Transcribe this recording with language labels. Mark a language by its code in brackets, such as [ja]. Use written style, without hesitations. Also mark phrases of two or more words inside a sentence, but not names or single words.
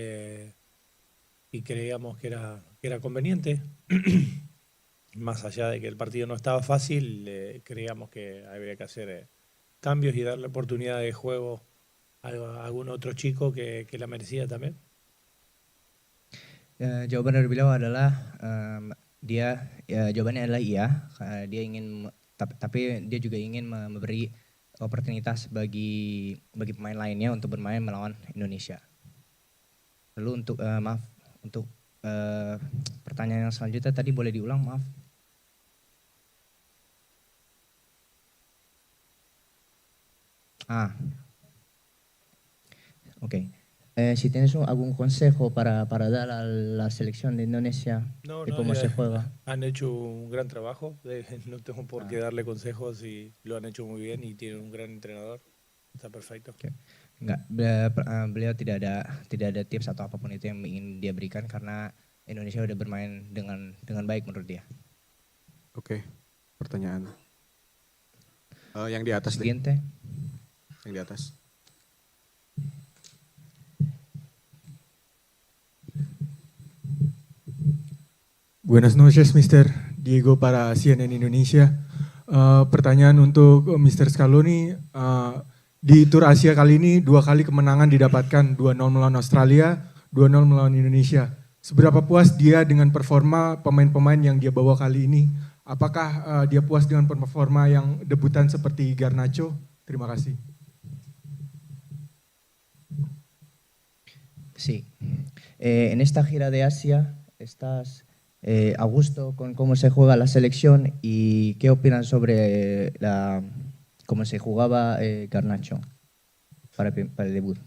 [es] Y creíamos que era conveniente. Más allá de que el partido no estaba fácil, creíamos que había que hacer cambios y darle oportunidad de juego a algún otro chico que la merecía también. [id] Jawaban dari beliau adalah jawabannya adalah iya. Dia ingin, tapi dia juga ingin memberi oportunitas bagi pemain lainnya untuk bermain melawan Indonesia. Lalu untuk pertanyaan yang selanjutnya tadi boleh diulang, maaf. Ok. [es] Si tienes algún consejo para dar a la selección de Indonesia de cómo se juega. Han hecho un gran trabajo, no tengo por qué darle consejos, y lo han hecho muy bien y tienen un gran entrenador. Está perfecto. Okay. [id] Enggak, beliau tidak ada tips atau apapun itu yang ingin dia berikan, karena Indonesia udah bermain dengan baik menurut dia. Oke, pertanyaan. Yang di atas deh. Yang di atas. [es] Buenas noches, Mr. [id] Diego para CNN Indonesia. Pertanyaan untuk Mr. Scaloni. Di Tour Asia kali ini 2 kali kemenangan didapatkan, 2-0 melawan Australia, 2-0 melawan Indonesia. Seberapa puas dia dengan performa pemain-pemain yang dia bawa kali ini? Apakah dia puas dengan performa yang debutan seperti Garnacho? Terima kasih. [es] Sí. En esta gira de Asia estás a gusto con cómo se juega la selección y qué opinan sobre cómo se jugaba Garnacho para el debut.